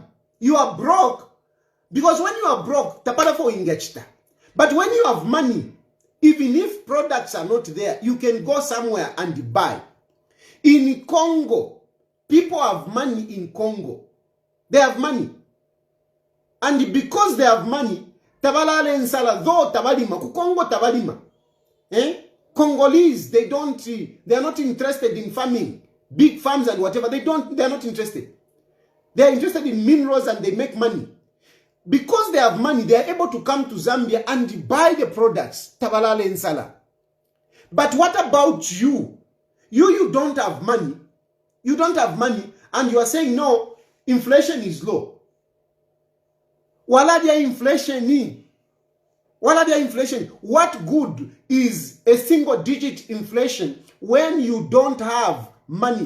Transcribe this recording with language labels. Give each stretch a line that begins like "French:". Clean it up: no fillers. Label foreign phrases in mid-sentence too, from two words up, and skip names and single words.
English: You are broke because when you are broke, tapara for ingechta. But when you have money, even if products are not there, you can go somewhere and buy. In Congo, people have money in Congo. They have money. And because they have money,
Bemba: tabalale nsala though tabalima, Congo tabalima.
English: Congolese, they are not interested in farming. Big farms and whatever, they are not interested. They are interested in minerals and they make money. Because they have money, they are able to come to Zambia and buy the products.
Bemba: Tabalale nsala.
English: But what about you? You don't have money. You don't have money and you are saying, no, inflation is low.
Bemba: Waladia inflation.
English: What good is a single-digit inflation when you don't have money?